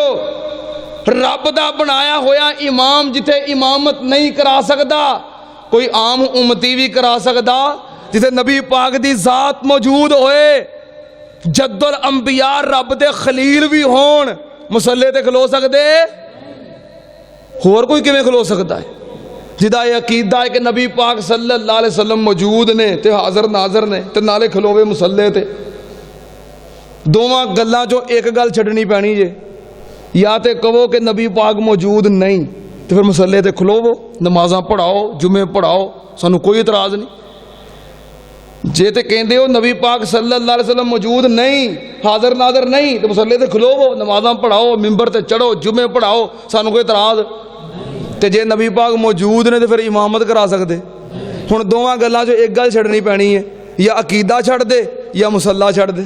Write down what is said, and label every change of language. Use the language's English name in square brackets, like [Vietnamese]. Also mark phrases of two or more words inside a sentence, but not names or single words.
[Punjabi] رب دا بنایا ہویا امام جتھے امامت نہیں کرا سکدا کوئی عام امتی بھی کرا سکدا. جتھے نبی پاک دی ذات موجود ہوئے، جد الانبیاء رب دے خلیل بھی ہون، مصلے تے کھلو سکدے? ہور کوئی کویں کھلو سکدا ہے? جدا یہ عقیدہ ہے کہ نبی پاک [Arabic] صلی اللہ علیہ وسلم [Punjabi] موجود نے تے حاضر ناظر نے تے نالے کھلووے مصلے تے. دوواں گلاں چوں اک گل چھڈنی پینی جے، یا تے کہو کہ نبی پاک موجود نہیں تو فیر مصلے تے کھلووو، نمازاں پڑھاؤ، جمعے پڑھاؤ، سانوں کوئی اعتراض نہیں. جے تے کہندے ہو نبی پاک [Arabic] صلی اللہ علیہ وسلم [Punjabi] موجود نہیں، حاضر ناظر نہیں، تو مصلے تے کھلووو، نمازاں پڑھاؤ، منبر تے چڑھو، جمعے پڑھاؤ، سانوں کوئی اعتراض. تے جے نبی پاک موجود نے تو فیر امامت کرا سکدے. ہن دوواں گلاں چوں اک گل چھڈنی پینی ہے، یا عقیدہ چھڈ دے یا مصلا چھڈ دے.